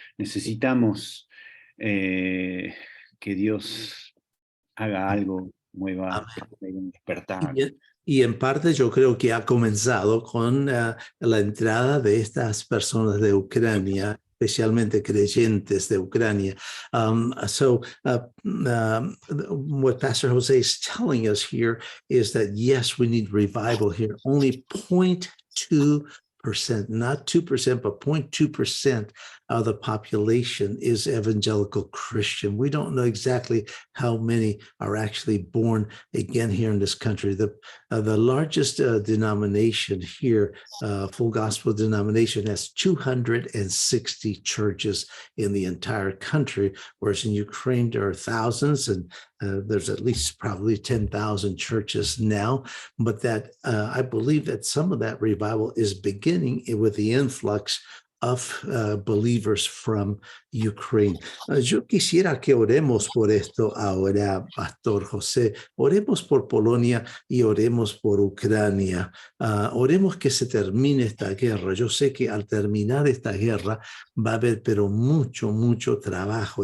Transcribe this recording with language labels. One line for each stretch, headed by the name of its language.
Spanish: Necesitamos que Dios haga algo, mueva, que traiga un despertar. y en parte yo creo que ha comenzado con la entrada de estas personas de Ucrania, especialmente creyentes de Ucrania.
English: What Pastor Jose is telling us here is that yes, we need revival here. Only 0.2%, not 2%, but 0.2% of the population is evangelical Christian. We don't know exactly how many are actually born again here in this country. The largest denomination here, Full Gospel denomination, has 260 churches in the entire country, whereas in Ukraine there are thousands, and there's at least probably 10,000 churches now. But that I believe that some of that revival is beginning with the influx of believers from Ukraine.
Spanish: Yo quisiera que oremos por esto ahora, Pastor José. Oremos por Polonia y oremos por Ucrania. Oremos que se termine esta guerra. Yo sé que al terminar esta guerra va a haber, pero mucho, mucho trabajo.